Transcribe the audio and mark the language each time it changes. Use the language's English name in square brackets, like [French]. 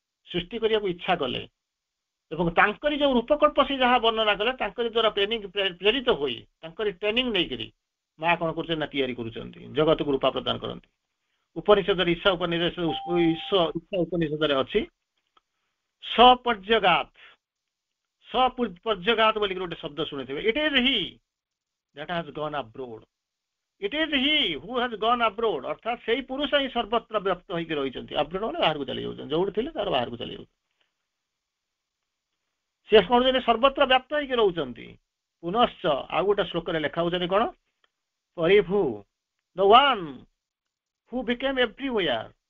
[Odia] ସୃଷ୍ଟି କରିବାକୁ ଇଚ୍ଛା କଲେ, ଏବଂ ତାଙ୍କରି ଯୋଉ ରୂପକଳ୍ପ ସେ ଯାହା ବର୍ଣ୍ଣନା କଲେ, ତାଙ୍କରି ଦ୍ୱାରା ପ୍ରେରିତ ହୋଇ, ତାଙ୍କରି ଟ୍ରେନିଂ ନେଇକରି ମା କଣ କରୁଛନ୍ତି ନା, ତିଆରି କରୁଛନ୍ତି, ଜଗତକୁ ରୂପା ପ୍ରଦାନ କରନ୍ତି। ଉପନିଷଦରେ ଇଶା ଉପନିଷଦରେ ଅଛି, ସପର୍ଯ୍ୟଗାତ। ସପର୍ଯ୍ୟଗାତ ବୋଲି ଗୋଟେ ଶବ୍ଦ ଶୁଣିଥିବେ। [English] It is he that has gone abroad. It is he who has gone abroad. [Odia] ଅର୍ଥାତ୍ ସେଇ ପୁରୁଷ ହିଁ ସର୍ବତ୍ର ବ୍ୟପ୍ତ ହେଇକି ରହିଛନ୍ତି। ଆବ୍ରୋଡ ମାନେ ବାହାରକୁ ଚାଲି ଯାଉଛନ୍ତି, ଯୋଉଠି ଥିଲେ ତାର ବାହାରକୁ ଚାଲି ଯାଉଛନ୍ତି। ସେ କଣ ସର୍ବତ୍ର ବ୍ୟାପ୍ତ ହେଇକି ରହୁଛନ୍ତି। ପୁନଶ୍ଚ ଆଉ ଗୋଟେ ଶ୍ଲୋକରେ ଲେଖା ହଉଛନ୍ତି କଣ, ପରିଭୁ [English] The one who became everywhere.